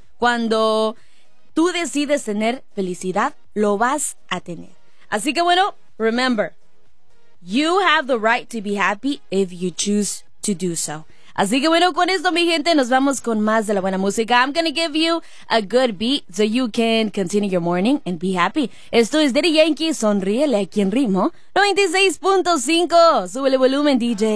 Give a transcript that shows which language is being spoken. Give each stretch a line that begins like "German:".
Spanish: Cuando tú decides tener felicidad, lo vas a tener. Así que bueno,
English: remember, you have the right to be happy if you choose to do so.
Spanish: Así que bueno, con esto mi gente, nos vamos con más de la buena música.
English: I'm gonna give you a good beat so you can continue your morning and be happy.
Spanish: Esto es Daddy Yankee, sonríele aquí en Ritmo 96.5. Súbele volumen, DJ.